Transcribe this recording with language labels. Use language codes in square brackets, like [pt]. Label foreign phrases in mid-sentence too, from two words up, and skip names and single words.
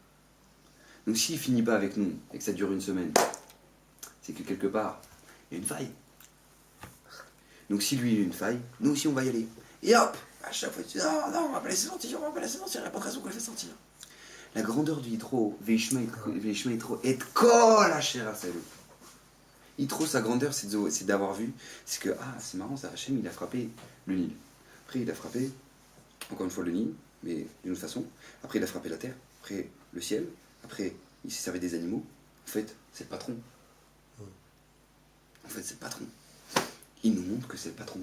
[fr] Donc s'il ne finit pas avec nous et que ça dure une semaine, c'est que quelque part, il y a une faille. Donc si lui il a une faille, nous aussi on va y aller. Et hop, à chaque fois tu dis non, on va pas laisser sortir, il n'y a pas de raison qu'on le fait sortir. La grandeur du Yitro, [he] וישמע יתרו את כל אשר עשה אלהים. [fr] Yitro, sa grandeur, c'est d'avoir vu, c'est que, c'est marrant, ça, Hachem, il a frappé le Nil. Après, il a frappé, encore une fois, le Nil, mais d'une autre façon. Après, il a frappé la terre, après, le ciel, après, il s'est servi des animaux. En fait, c'est le patron. Il nous montre que c'est le patron.